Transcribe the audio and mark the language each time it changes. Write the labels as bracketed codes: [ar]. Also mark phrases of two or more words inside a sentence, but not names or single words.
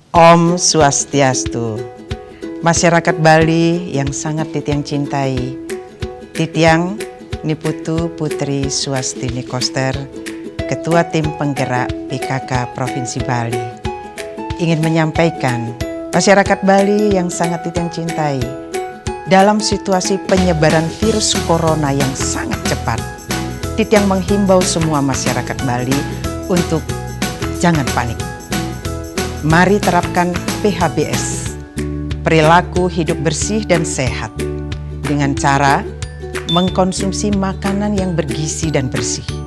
[ban] Om Swastiastu. [id] Masyarakat Bali yang sangat Titiang cintai, Titiang Niputu Putri Swastini Koster, Ketua Tim Penggerak PKK Provinsi Bali, ingin menyampaikan masyarakat Bali yang sangat Titiang cintai, dalam situasi penyebaran virus corona yang sangat cepat, Titiang menghimbau semua masyarakat Bali untuk jangan panik. Mari terapkan PHBS, perilaku hidup bersih dan sehat, dengan cara mengkonsumsi makanan yang bergizi dan bersih.